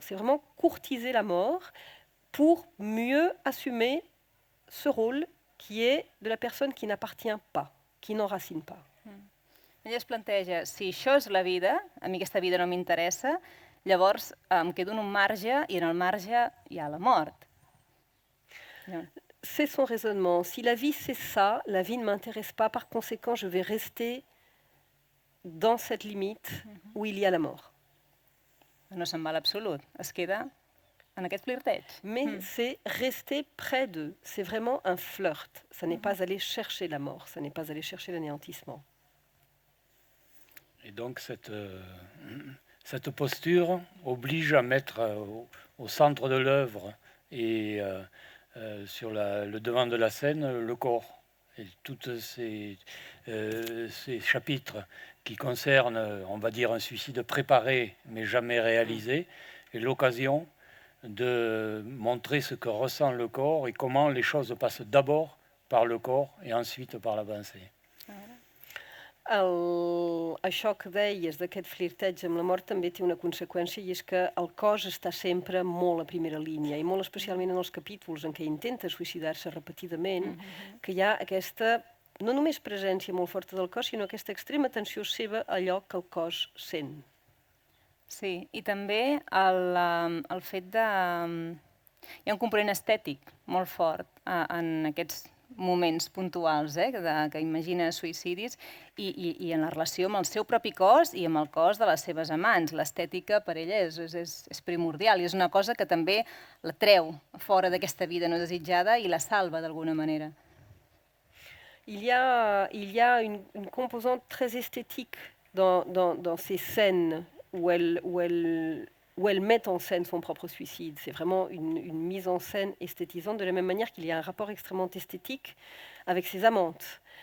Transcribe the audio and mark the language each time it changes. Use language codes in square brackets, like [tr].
[fr] C'est vraiment courtiser la mort pour mieux assumer ce rôle qui est de la personne qui n'appartient pas, qui n'enracine pas. [ca] Ella es planteja, si això és la vida, a mi aquesta vida no m'interessa, llavors em quedo en un marge i en el marge hi ha la mort. [fr] C'est son raisonnement. Si la vie c'est ça, la vie ne m'intéresse pas, par conséquent je vais rester dans cette limite où il y a la mort. [ca] No se'n va a l'absolut, es queda en aquest flirteig. [fr] Mais c'est rester près d'eux, c'est vraiment un flirt. Ça n'est pas aller chercher la mort, ça n'est pas aller chercher l'anéantissement. Et donc cette posture oblige à mettre au centre de l'œuvre et sur le devant de la scène le corps. Et tous ces chapitres qui concernent, on va dire, un suicide préparé mais jamais réalisé, est l'occasion de montrer ce que ressent le corps et comment les choses passent d'abord par le corps et ensuite par la pensée. [ca] Això que deies d'aquest flirteig amb la mort també té una conseqüència i és que el cos està sempre molt a primera línia i molt especialment en els capítols en què intenta suïcidar-se repetidament, que hi ha aquesta no només presència molt forta del cos, sinó aquesta extrema atenció seva a allò que el cos sent. Sí, i també el fet de... Hi ha un component estètic molt fort en aquests moments puntuals que imagina suïcidis i en la relació amb el seu propi cos i amb el cos de les seves amants. L'estètica per ella és primordial i és una cosa que també la treu fora d'aquesta vida no desitjada i la salva d'alguna manera. [fr] Il y a une composante très esthétique dans ces scènes où elle met en scène son propre suicide. C'est vraiment une mise en scène esthétisante, de la même manière qu'il y a un rapport extrêmement esthétique avec ses amantes.